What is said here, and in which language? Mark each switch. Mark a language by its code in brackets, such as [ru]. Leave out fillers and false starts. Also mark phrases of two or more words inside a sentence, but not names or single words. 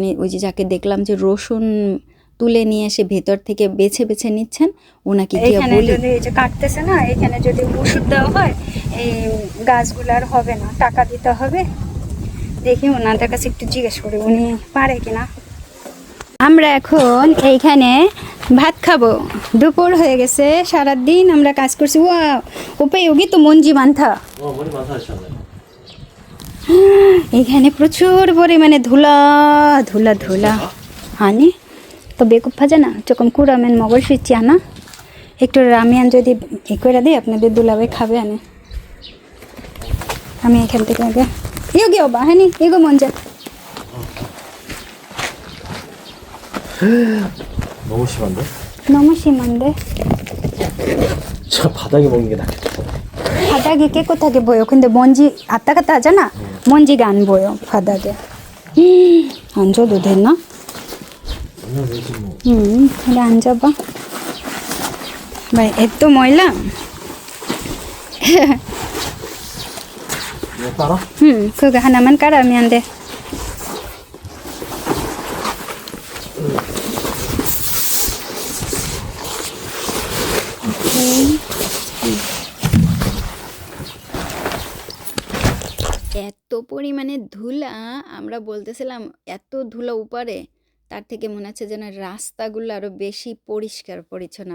[bn] ওই যে যাকে দেখলাম যে রসুন তুলে নিয়ে এসে ভেতর থেকে বেছে বেছে নিচ্ছেন ওনাকে গিয়ে বলি যদি এই যে কাটতেছে না এখানে যদি ওষুধ দেওয়া হয় এই গাছগুলো আর হবে না টাকা দিতে হবে দেখি ওনাদের কাছে একটু জিজ্ঞেস করি উনি পারে কিনা আমরা এখন এইখানে ভাত খাবো দুপুর হয়ে গেছে সারাদিন আমরা কাজ করছি ওয়া উপযোগী তো মঞ্জি মান্থা [ko] 머리 마사지하네. [bn] এখানে প্রচুর পরিমাণে ধুলা ধুলা ধুলা 하니 তো 배고파잖아 না 조금 কুরামেন [ko] 먹을 수 있지 않아? [bn] একটু রামিয়ান যদি ই করে দিই আপনাদের দুলাভাই খাবে আনে আমি এখান থেকে আগে [ko] 여기 와봐 하니 이거 먼저 너무 심한데? 너무 심한데 저 바닥에 먹는 게 낫겠다. 바닥이 깨끗하게 보여 근데 먼지 왔다 갔다 하잖아 먼지가 안 보여 바닥에 안 줘도 되나? 오늘 왜지 뭐. 그래 앉아봐. [bn] ভাই এত ময়লা [ko] 이거 따라? 그거 하나만 깔아면 돼. [bn] এত পরিমাণে ধুলা, আমরা বলতেছিলাম এত ধুলা উপরে, তার থেকে মনে হচ্ছে যেন রাস্তাগুলো আরো বেশি পরিষ্কার পরিচ্ছন্ন।